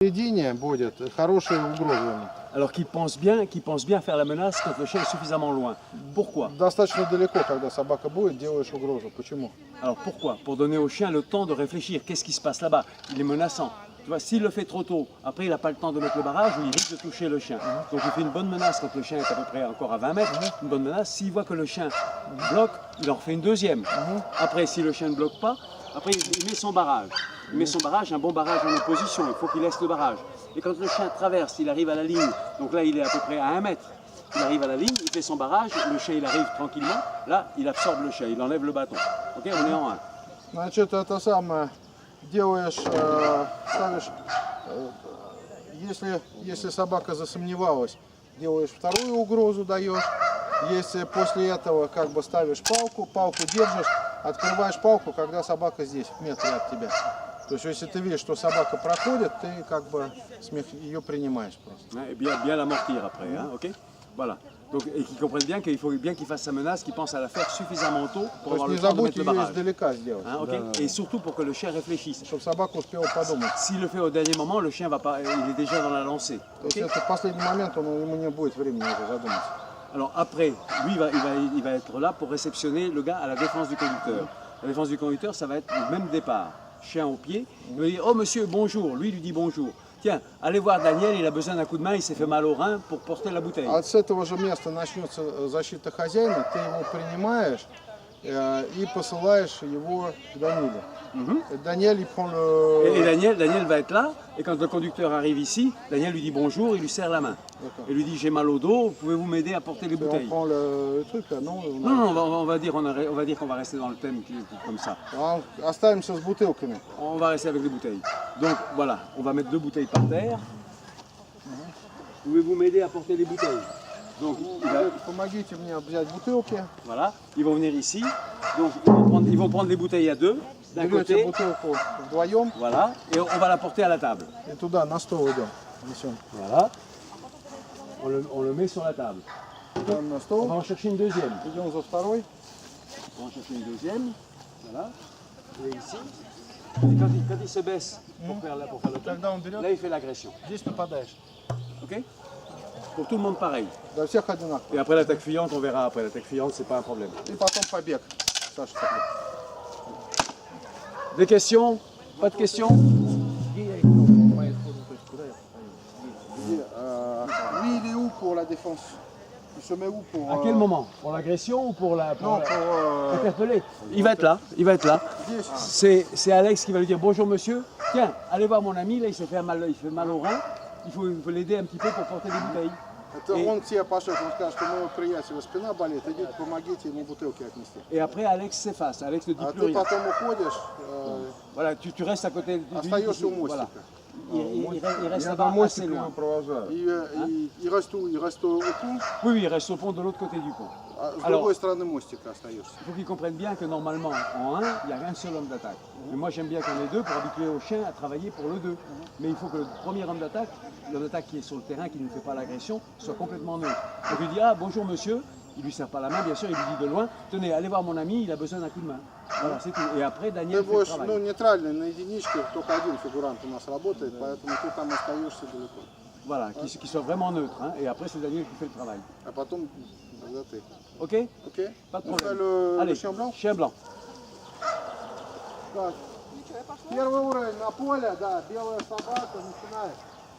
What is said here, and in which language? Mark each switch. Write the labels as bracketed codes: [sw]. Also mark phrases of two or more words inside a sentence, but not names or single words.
[ru] середине будет хорошие угрозы. [fr] Alors qu'il pense bien faire la menace quand le chien est suffisamment loin. Pourquoi? [ru] Достаточно далеко, когда собака будет, делаешь угрозу. Почему? [fr] Alors pourquoi? Pour donner au chien le temps de réfléchir. Qu'est-ce qui se passe là-bas? Il est menaçant. Tu vois, s'il le fait trop tôt, après il n'a pas le temps de mettre le barrage, il risque de toucher le chien. Donc il fait une bonne menace quand le chien est à peu près encore à 20 mètres. Une bonne menace. S'il voit que le chien bloque, il en refait une deuxième. Après, si le chien ne bloque pas, après il met son barrage. Il met son barrage, un bon barrage en opposition. Il faut qu'il laisse le barrage. Et quand le chien traverse, il arrive à la ligne, donc là il est à peu près à 1 mètre. Il arrive à la ligne, il fait son barrage, le chien il arrive tranquillement, là il absorbe le chien, il enlève le bâton. Ok, on est en 1. [ru] Значит, это самое, делаешь, ставишь, если собака засомневалась, делаешь вторую угрозу, даешь. Если после этого как бы ставишь палку держишь, открываешь палку, когда собака здесь, в метре от тебя. То есть, если ты видишь, что собака проходит, ты как бы ее принимаешь просто. [fr] Et bien l'amortir après, hein, ok? Voilà. Donc, et qu'ils comprennent bien qu'il faut bien qu'il fasse sa menace, qu'il pense à la faire suffisamment tôt pour avoir le temps de mettre le barrage. Hein, okay? Et surtout pour que le chien réfléchisse. [ru] Чтобы собака успела подумать. [fr] S'il le fait au dernier moment, le chien va pas, il est déjà dans la lancée. [ru] То есть, это в последний момент, ему не будет времени уже задуматься. [fr] Alors après, lui, il va être là pour réceptionner le gars à la défense du conducteur. La défense du conducteur, ça va être le même départ. Chien au pied, il va dire « Oh monsieur, bonjour », lui lui dit bonjour. Tiens, allez voir Daniel, il a besoin d'un coup de main, il s'est fait mal au rein pour porter la bouteille. [ru] С этого же места начнется защита хозяина, ты его принимаешь и посылаешь его к Даниле. [fr] Daniel, il prend le... Et Daniel va être là, et quand le conducteur arrive ici, Daniel lui dit bonjour, il lui serre la main. Et lui dit j'ai mal au dos, pouvez-vous m'aider à porter les bouteilles? On prend le truc là, non? Non, on va dire qu'on va rester dans le thème comme ça. [ru] Оставимся с бутылками. [fr] On va rester avec les bouteilles. Donc voilà, on va mettre 2 bouteilles par terre. Pouvez-vous m'aider à porter les bouteilles? Donc, [ru] Помогите мне взять бутылки. [fr] Voilà, ils vont venir ici. Donc ils vont prendre les bouteilles à deux. D'un côté, [ru] бутылку вдвоем. [fr] Voilà, et on va la porter à la table. [ru] Et туда, на стол идем. [fr] Voilà, on le met sur la table. [ru] Идем на [fr] On [ru] стол. [fr] va en chercher une deuxième. [ru] Идем за второй. [fr] On va en chercher une deuxième. Voilà, et ici. Et quand il se baisse pour faire le truc, [ru] Когда он берет, [fr] là il fait l'agression. [ru] здесь нападаешь. [fr] Ok? Pour tout le monde pareil. [ru] Для всех одинаково. [fr] Et après l'attaque fuyante, on verra après. L'attaque fuyante, c'est pas un problème. [ru] И потом побег. Саша, [fr] Des questions? Pas de questions? Lui, il est où pour la défense? Il se met où pour... À quel moment? Pour l'agression ou pour la... Non, pour... Interpeller. Il va être là, il va être là. C'est Alex qui va lui dire bonjour monsieur. Tiens, allez voir mon ami, là il fait mal au rein. Il faut l'aider un petit peu pour porter des bouteilles. [ru] Это он тебе пошлет, он скажет, что моего приятеля спина болит, идите, помогите ему бутылки отнести. [fr] Et après Alex s'efface, Alex ne dit [ru] А [fr] plus [ru] ты [fr] rien. [ru] потом уходишь, [fr] Voilà, tu restes à côté du [ru] остаешься у [fr] voilà. [ru] мостика. [fr] Il reste là-bas assez loin. И reste au pont, Oui, il reste au pont de l'autre côté du pont. [ru] а с [fr] Alors, [ru] другой стороны мостика остаешься. [fr] il faut qu'ils comprennent bien que normalement, en 1, il n'y a qu'un seul homme d'attaque. Mais moi, j'aime bien qu'on ait 2 pour habituer au chien à travailler pour le 2. Mais il faut que le premier homme d'attaque, l'homme d'attaque qui est sur le terrain, qui ne fait pas l'agression, soit complètement neutre. Donc il dit, ah bonjour monsieur, il lui serre pas la main, bien sûr, il lui dit de loin, tenez, allez voir mon ami, il a besoin d'un coup de main. Voilà, c'est tout. Et après, [ru] Ты [fr] Daniel fait le [ru] будешь, [fr] travail. [ru] ну, нейтральный, на единичке, только один фигурант у нас работает, поэтому ты там остаешься далеко. [fr] Voilà, qu'il soit vraiment neutre. Hein. Et après, c'est Daniel qui fait le travail. [ru] А потом, тогда ты. [fr] Ok? [ru] Окей? [fr] Pas de On fait problème. le Allez, chien blanc? chien blanc. [ru] Так. Первый уровень на поле, да, белая собака, начинает.